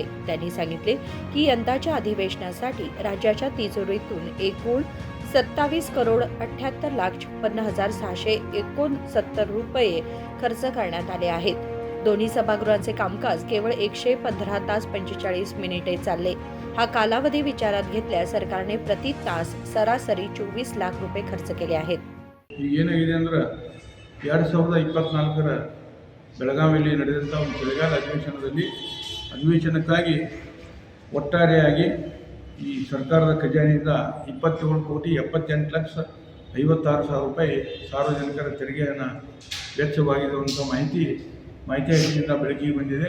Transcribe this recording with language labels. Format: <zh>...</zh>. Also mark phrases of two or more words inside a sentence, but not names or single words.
<mr>त्यांनी सांगितले की यंदाच्या अधिवेशनासाठी राज्याच्या तिजोरीतून एकूण 27 करोड 78 लाख 56,669 रुपये खर्च करण्यात आले आहेत। दोन्ही सभागृहांचे कामकाज केवळ 115 तास 45 मिनिटे चालले। हा कालावधी विचारात घेतल्यास सरकारने प्रति तास सरासरी 24 लाख रुपये खर्च केले आहेत।</mr> <kn>ಏನಾಗಿದೆ ಅಂದ್ರೆ 2024ರ ಬೆಳಗಾವಿಯಲ್ಲಿ ನಡೆದಂಥ ಒಂದು ಚಳಿಗಾಲ ಅಧಿವೇಶನಕ್ಕಾಗಿ ಒಟ್ಟಾರೆಯಾಗಿ ಈ ಸರ್ಕಾರದ ಖಜಾನೆಯಿಂದ 27 ಕೋಟಿ 78 ಲಕ್ಷ 56 ಸಾವಿರ ರೂಪಾಯಿ ಸಾರ್ವಜನಿಕರ ತೆರಿಗೆಯನ್ನು ವೆಚ್ಚವಾಗಿದೆ ಅಂತ ಮಾಹಿತಿ ಆಯೋಗದಿಂದ ಬೆಳಕಿಗೆ ಬಂದಿದೆ।</kn>